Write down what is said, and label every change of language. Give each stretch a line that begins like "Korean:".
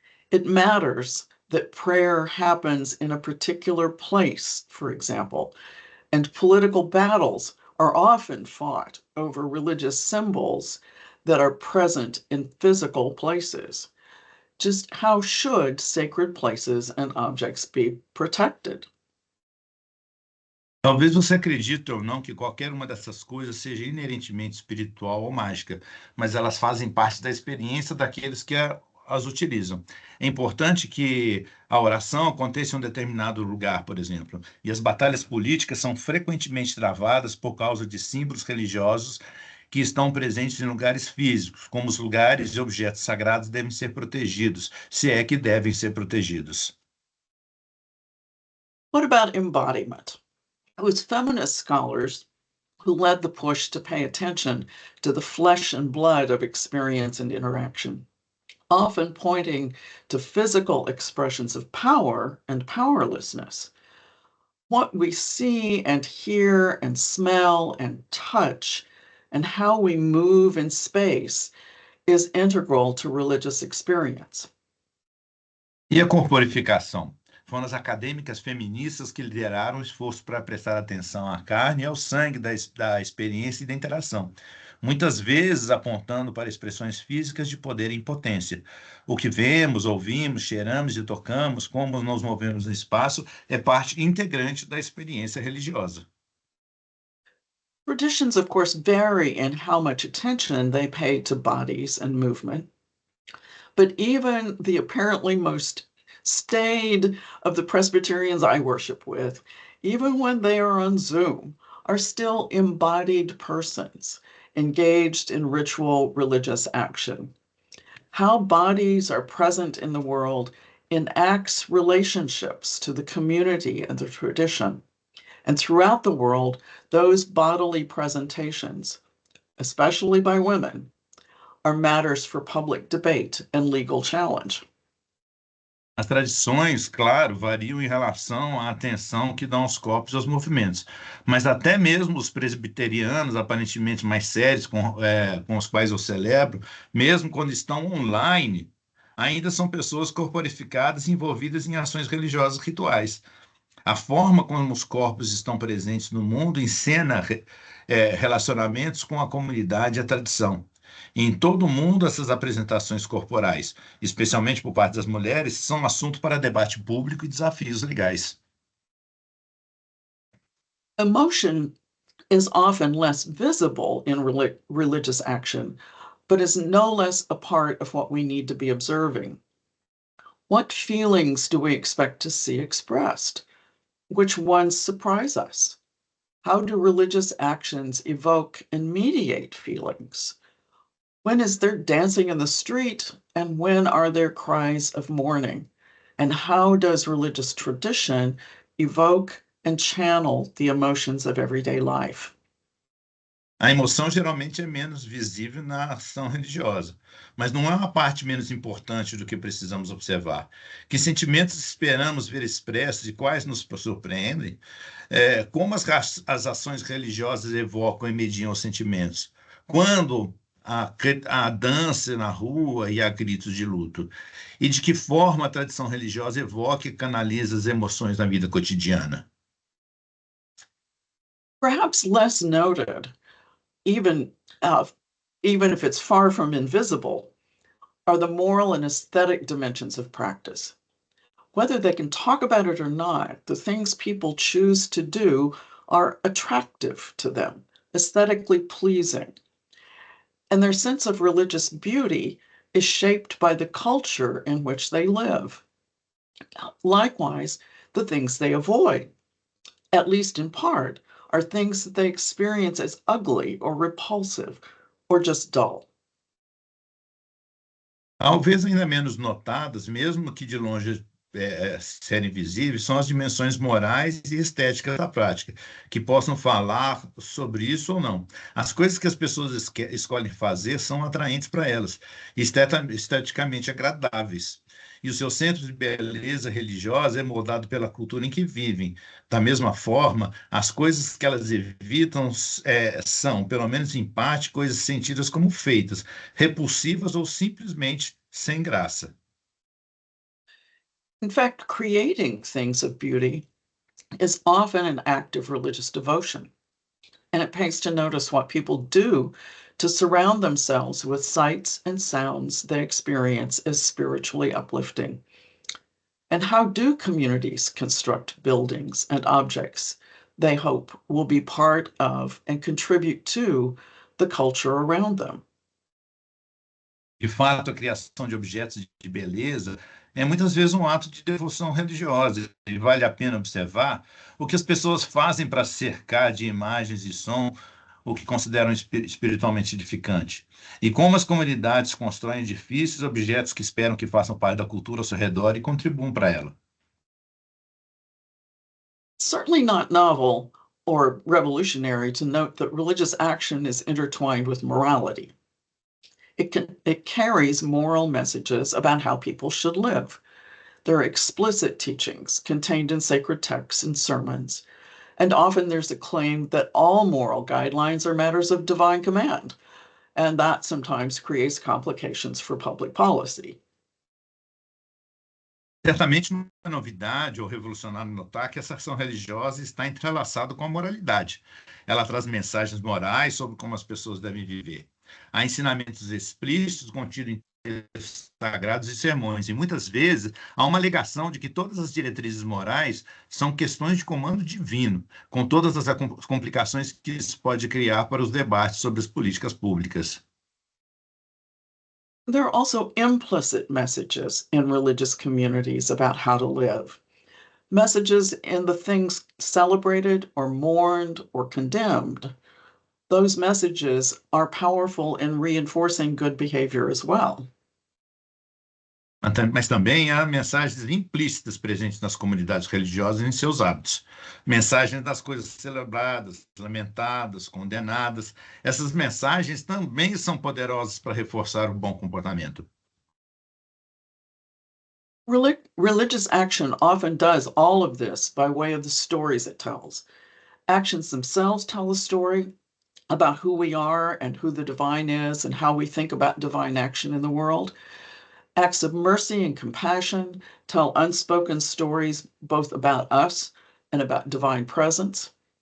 English: It matters that prayer happens in a particular place, for example, and political battles are often fought over religious symbols that are present in physical places. Just how should sacred places and objects be protected?
Portuguese: Talvez você acredite ou não que qualquer uma dessas coisas seja inerentemente espiritual ou mágica, mas elas fazem parte da experiência daqueles que as utilizam. É importante que a oração aconteça em um determinado lugar, por exemplo, e as batalhas políticas são frequentemente travadas por causa de símbolos religiosos que estão presentes em lugares físicos, como os lugares e objetos sagrados devem ser protegidos, se é que devem ser protegidos.
English: What about embodiment? It was feminist scholars who led the push to pay attention to the flesh and blood of experience and interaction, often pointing to physical expressions of power and powerlessness. What we see and hear and smell and touch and how we move in space is integral to religious experience.
Portuguese: E a corporificação? Foram as acadêmicas feministas que lideraram o esforço para prestar atenção à carne e ao sangue da experiência e da interação, muitas vezes apontando para expressões físicas de poder e impotência. O que vemos, ouvimos, cheiramos e tocamos, como nos movemos no espaço, é parte integrante da experiência religiosa.
English: Traditions, of course, vary in how much attention they pay to bodies and movement. But even the apparently most staid of the Presbyterians I worship with, even when they are on Zoom, are still embodied persons engaged in ritual religious action. How bodies are present in the world enacts relationships to the community and the tradition. And throughout the world, those bodily presentations, especially by women, are matters for public debate and legal challenge.
Portuguese: As tradições, claro, variam em relação à atenção que dão aos corpos e aos movimentos, mas até mesmo os presbiterianos, aparentemente mais sérios, com os quais eu celebro, mesmo quando estão online, ainda são pessoas corporificadas e envolvidas em ações religiosas rituais. A forma como os corpos estão presentes no mundo encena relacionamentos com a comunidade e a tradição. Em todo o mundo, essas apresentações corporais, especialmente por parte das mulheres, são assunto para debate público e desafios legais.
English: Emotion is often less visible in religious action, but is no less a part of what we need to be observing. What feelings do we expect to see expressed? Which ones surprise us? How do religious actions evoke and mediate feelings? When is there dancing in the street, and when are there cries of mourning? And how does religious tradition evoke and channel the emotions of everyday life?
Portuguese: A emoção geralmente é menos visível na ação religiosa, mas não é uma parte menos importante do que precisamos observar. Que sentimentos esperamos ver expressos e quais nos surpreendem? Como as ações religiosas evocam e mediam os sentimentos? Quando a dança na rua e a gritos de luto? E de que forma a tradição religiosa evoca e canaliza as emoções na vida cotidiana?
English: Perhaps less noted, even uh, even if it's far from invisible, are the moral and aesthetic dimensions of practice. Whether they can talk about it or not, the things people choose to do are attractive to them, aesthetically pleasing. And their sense of religious beauty is shaped by the culture in which they live. Likewise, the things they avoid, at least in part, are things that they experience as ugly or repulsive or just dull.
Portuguese: Talvez ainda menos notadas, mesmo que de longe serem visíveis, são as dimensões morais e estéticas da prática, que possam falar sobre isso ou não. As coisas que as pessoas escolhem fazer são atraentes para elas, e esteticamente agradáveis. E o seu centro de beleza religiosa é moldado pela cultura em que vivem. Da mesma forma, as coisas que elas evitam são, pelo menos em parte, coisas sentidas como feitas, repulsivas ou simplesmente sem graça.
English: In fact, creating things of beauty is often an act of religious devotion, and it pays to notice what people do to surround themselves with sights and sounds they experience as spiritually uplifting. And how do communities construct buildings and objects they hope will be part of and contribute to the culture around them?
Portuguese: De fato, a criação de objetos de beleza é muitas vezes um ato de devoção religiosa, e vale a pena observar o que as pessoas fazem para cercar de imagens e som o que consideram espiritualmente edificante, e como as comunidades constroem edifícios, objetos que esperam que façam parte da cultura ao seu redor e contribuam para ela.
English: Certainly not novel or revolutionary to note that religious action is intertwined with morality. It carries moral messages about how people should live. There are explicit teachings contained in sacred texts and sermons, and often there's a claim that all moral guidelines are matters of divine command, and that sometimes creates complications for public policy.
Portuguese: Certamente não é novidade ou revolucionário notar que essa ação religiosa está entrelaçada com a moralidade. Ela traz mensagens morais sobre como as pessoas devem viver. Há ensinamentos explícitos contidos em textos sagrados e sermões, e muitas vezes há uma alegação de que todas as diretrizes morais são questões de comando divino, com todas as complicações que isso pode criar para os debates sobre as políticas públicas.
English: There are also implicit messages in religious communities about how to live. Messages in the things celebrated or mourned or condemned. Those messages are powerful in reinforcing good behavior as well.
Portuguese: Mas também há mensagens implícitas presentes nas comunidades religiosas e em seus hábitos. Mensagens das coisas celebradas, lamentadas, condenadas. Essas mensagens também são poderosas para reforçar o bom comportamento.
English: Religious action often does all of this by way of the stories it tells. Actions themselves tell a story about who we are and who the divine is and how we think about divine action in the world. Acts of mercy and compassion tell unspoken stories both about us and about divine presence.